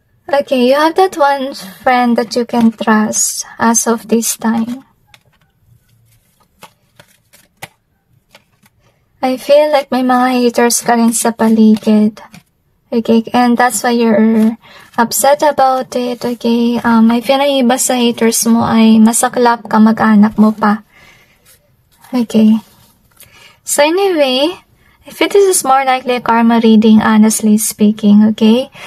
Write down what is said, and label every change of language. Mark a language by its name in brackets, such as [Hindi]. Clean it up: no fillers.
[English] Okay, you have that one friend that you can trust as of this time. [Filipino] I feel like may mga haters ka rin sa paligid. [English] Okay, and that's why you're upset about it, okay? I feel na [Filipino] iba sa haters mo ay masaklap ka mag-anak mo pa. [English] Okay. So anyway, I feel this is more likely a karma reading, honestly speaking, okay?